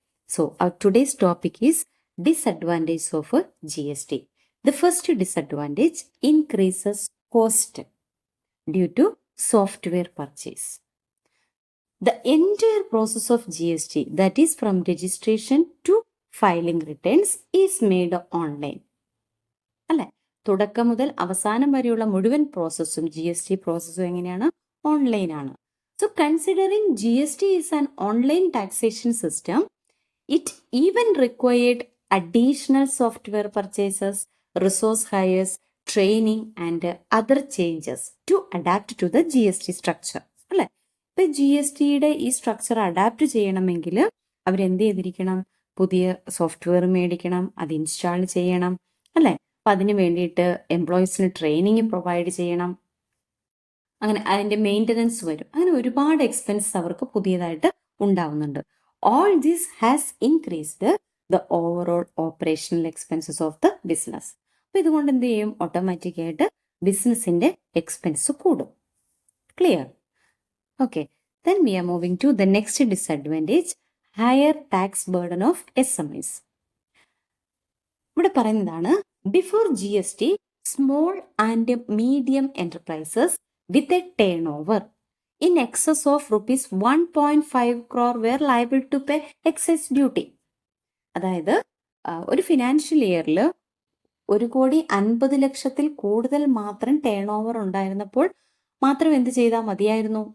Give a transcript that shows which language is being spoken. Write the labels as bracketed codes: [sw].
[en] So our today's topic is disadvantage of a GST. The first disadvantage increases cost due to software purchase. The entire process of GST, that is from registration to filing returns, is made online. [ml] അല്ലെ, തുടക്കം മുതൽ അവസാനം വരെയുള്ള മുഴുവൻ പ്രോസസ്സും GST പ്രോസസ്സും എങ്ങനെയാണ്? ഓൺലൈനാണ്. [en] So considering GST is an online taxation system, it even required additional software purchases, resource hires, training and other changes to adapt to the GST structure. [ml] അല്ലെ, ഇപ്പൊ GSTയുടെ ഈ സ്ട്രക്ചർ അഡാപ്റ്റ് ചെയ്യണമെങ്കിൽ അവരെന്ത് ചെയ്തിരിക്കണം? പുതിയ സോഫ്റ്റ്വെയർ മേടിക്കണം, അത് ഇൻസ്റ്റാൾ ചെയ്യണം, അല്ലെ. അപ്പം അതിന് വേണ്ടിയിട്ട് എംപ്ലോയീസിന് ട്രെയിനിങ് പ്രൊവൈഡ് ചെയ്യണം, അങ്ങനെ അതിൻ്റെ മെയിൻ്റനൻസ് വരും, അങ്ങനെ ഒരുപാട് എക്സ്പെൻസ് അവർക്ക് പുതിയതായിട്ട് ഉണ്ടാവുന്നുണ്ട്. [en] All this has increased the overall operational expenses of the business. [ml] അപ്പം ഇതുകൊണ്ട് എന്ത് ചെയ്യും? ഓട്ടോമാറ്റിക്കായിട്ട് ബിസിനസ്സിൻ്റെ എക്സ്പെൻസ് കൂടും. Clear? [en] Okay, then we are moving to the next disadvantage, higher tax burden of SMEs. [ml] ഇവിടെ പറയുന്നതാണ്, [en] Before GST, small and medium enterprises with a turnover in excess of rupees 1.5 crore were liable to pay excess duty. [ml] അതായത് ഒരു financial ഇയറിൽ 1,50,00,000 കൂടുതൽ മാത്രം turn over ഉണ്ടായിരുന്നപ്പോൾ മാത്രം എന്ത് ചെയ്താൽ മതിയായിരുന്നു?